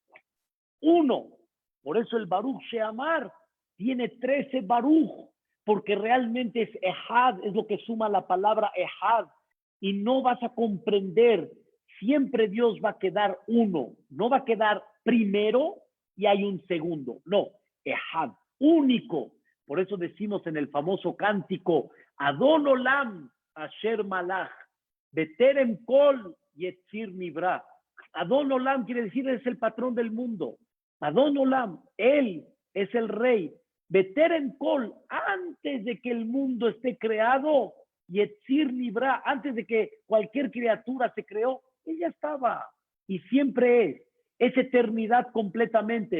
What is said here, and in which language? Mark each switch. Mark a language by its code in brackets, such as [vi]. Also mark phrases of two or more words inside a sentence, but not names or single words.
[es] Por eso el Baruch Sheamar tiene 13 Baruch, porque realmente es Ehad, es lo que suma la palabra Ehad, y no vas a comprender, siempre Dios va a quedar uno, no va a quedar primero y hay un segundo, no, Ehad, único. Por eso decimos en el famoso cántico, [he] אדון עולם אשר מלך בטרם כל יציר נברא. [es] Adon Olam quiere decir es el patrón del mundo. Adon Olam, él es el rey. [he] בטרם כל, [es] antes de que el mundo esté creado, [he] יציר נברא, [es] antes de que cualquier criatura se creó, él ya estaba y siempre es eternidad completamente.